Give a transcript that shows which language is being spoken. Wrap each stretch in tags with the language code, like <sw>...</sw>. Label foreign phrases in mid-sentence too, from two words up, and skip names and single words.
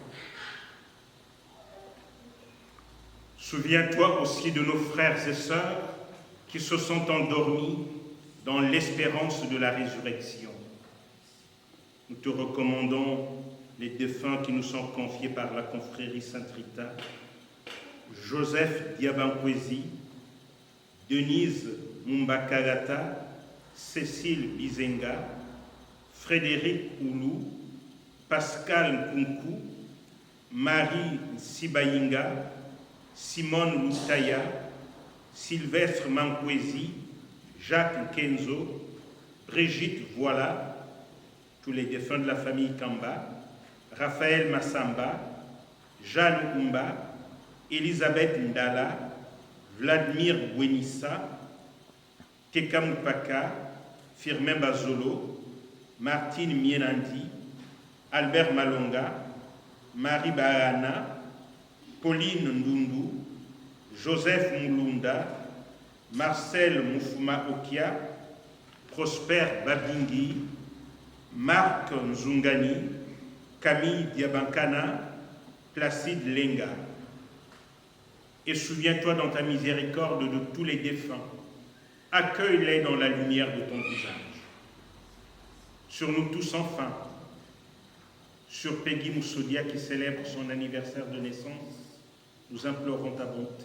<fr>Souviens-toi aussi de nos frères et sœurs qui se sont endormis dans l'espérance de la résurrection. Nous te recommandons les défunts qui nous sont confiés par la confrérie Sainte-Rita, Joseph Diabankwezi, Denise Mumbakarata, Cécile Bizenga, Frédéric Oulou, Pascal Nkunku, Marie Sibayinga, Simone Lutaya, Sylvestre Mankwezi, Jacques Kenzo, Brigitte Voilà, tous les défunts de la famille Kamba, Raphaël Massamba, Jeanne Oumba, Elisabeth Ndala, Vladimir Bouenissa, Tekamupaka, Firmin Bazolo, Martine Mienandi, Albert Malonga, Marie Bahana, Pauline Ndundu, Joseph Moulunda, Marcel Moufouma Okia, Prosper Babingui, Marc Nzungani, Camille Diabankana, Placide Lenga. Et souviens-toi dans ta miséricorde de tous les défunts. Accueille-les dans la lumière de ton visage. Sur nous tous enfin, sur Peggy Moussodia qui célèbre son anniversaire de naissance, nous implorons ta bonté.</fr>